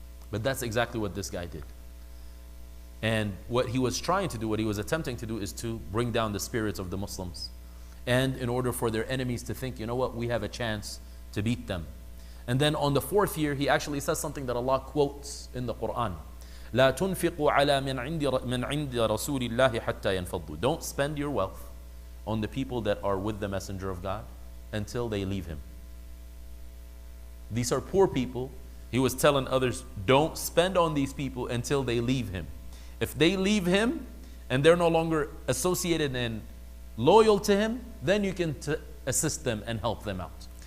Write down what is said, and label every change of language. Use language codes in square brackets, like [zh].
[en] But that's exactly what this guy did. And what he was trying to do, what he was attempting to do, is to bring down the spirits of the Muslims. And in order for their enemies to think, you know what, we have a chance to beat them. And then on the 4th year, he actually says something that Allah quotes in the Quran. [ar] لا تنفقوا على من عند رسول الله حتى ينفضوا. [en] Don't spend your wealth on the people that are with the Messenger of God until they leave him. These are poor people. He was telling others, don't spend on these people until they leave him. If they leave him and they're no longer associated and loyal to him, then you can assist them and help them out.